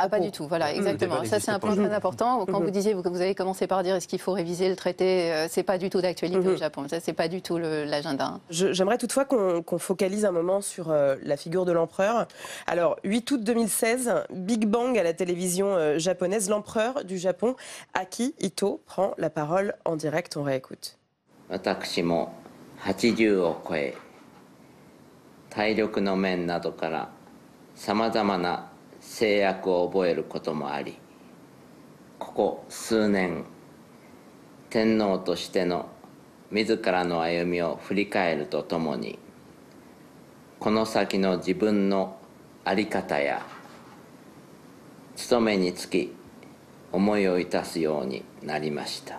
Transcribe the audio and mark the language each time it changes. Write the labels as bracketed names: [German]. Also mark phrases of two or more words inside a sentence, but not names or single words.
[French] Ah, pas du tout, voilà, exactement. Ça, c'est un point très important. Quand vous disiez que vous avez commencé par dire est-ce qu'il faut réviser le traité, c'est pas du tout d'actualité au Japon. Ça, c'est pas du tout l'agenda. J'aimerais toutefois qu'on focalise un moment sur la figure de l'empereur. Alors, 8 août 2016, Big Bang à la télévision japonaise, l'empereur du Japon, Akihito, prend la parole en direct. On réécoute. [Japanese] 私も80を超え、体力の面などからさまざまな制約を覚えることもあり、ここ数年天皇としての自らの歩みを振り返るとともに、この先の自分の在り方や務めにつき思いをいたすようになりました。